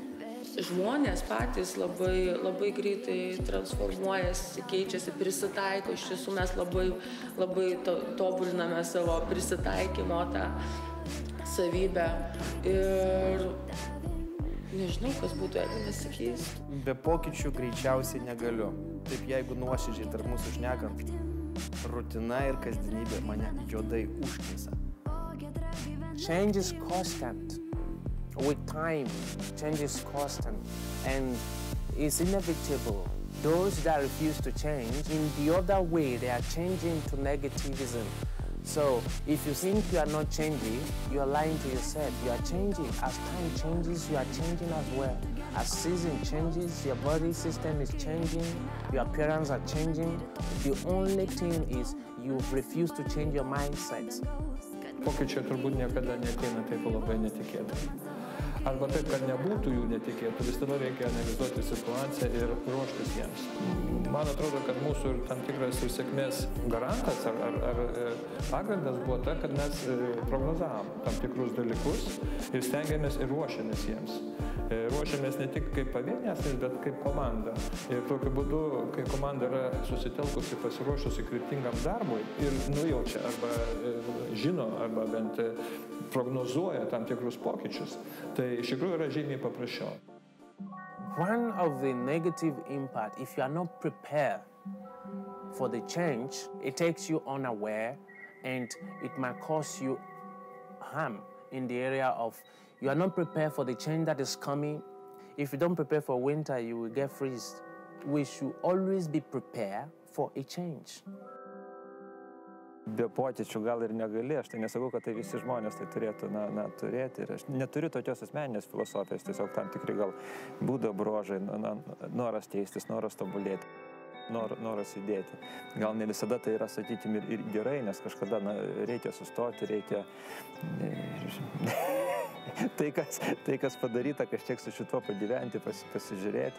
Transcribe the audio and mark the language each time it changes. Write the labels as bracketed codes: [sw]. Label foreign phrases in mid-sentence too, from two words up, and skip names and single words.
[lt] Žmonės patys labai greitai transformuojasi, keičiasi, prisitaiko, iš tiesų mes labai tobuliname savo prisitaikymo tą savybę ir nežinau, kas būtų, jeigu nesikeistų. Be pokyčių greičiausiai negaliu. Taip, jeigu nuoširdžiai tarp mūsų šnekant, rutina ir kasdienybė mane juodai užknisa. [en] Change is constant. With time, change is constant and is inevitable. Those that refuse to change, in the other way, they are changing to negativism. So, if you think you are not changing, you are lying to yourself. You are changing. As time changes, you are changing as well. As season changes, your body system is changing, your appearance are changing. The only thing is you refuse to change your mindset. [lt] Pokyčiai turbūt niekada neateina taip labai netikėtai. Arba taip, kad nebūtų jų netikėtų, vis tada reikia analizuoti situaciją ir ruoštis jiems. Man atrodo, kad mūsų tam tikras ir sėkmės garantas ar pagrindas buvo ta, kad mes prognozavom tam tikrus dalykus ir stengiamės ir ruošiamės jiems. Ruošiamės ne tik kaip pavienės, bet kaip komanda. Ir tokiu būdu, kai komanda yra susitelkusi, pasiruošusi kryptingam darbui ir nujaučia arba žino, arba bent prognozuoja tam tikrus pokyčius, tai iš tikrųjų yra žymiai paprasčiau. [en] One of the negative impact, if you are not prepared for the change, it takes you unaware and it might cause you harm in the area of you are not prepared for the change that is coming. If you don't prepare for winter, you will get freeze. We should always be prepared for a change. [lt] Be pokyčių gal ir negali, aš tai nesakau, kad tai visi žmonės tai turėtų turėti. Ir aš neturiu tokios asmeninės filosofijos, tiesiog tam tikri gal būdo bruožai, noras keistis, noras tobulėti, noras įdėti. Gal ne visada tai yra, sakykime, ir gerai, nes kažkada reikia sustoti, reikia tai, kas padaryta, kažkiek su šituo pagyventi, pasižiūrėti.